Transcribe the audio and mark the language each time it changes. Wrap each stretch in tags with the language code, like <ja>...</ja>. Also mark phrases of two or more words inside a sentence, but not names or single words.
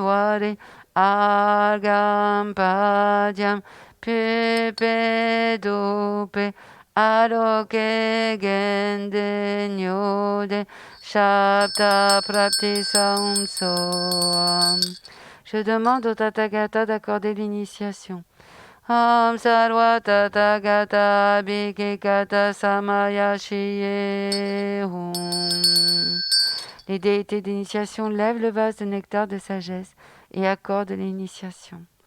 <sa>Wari Argam Padyam Pupe Dupe Aloke Gende Nyode Shabda Prapti Soam.</sa> <fr>Je demande au Tathagata d'accorder l'initiation.</fr> <sa>Om Sarva Tathagata Bhikekata Samaya Shiye Hum.</sa> <fr>Les déités d'initiation lèvent le vase de nectar de sagesse et accordent l'initiation.</fr>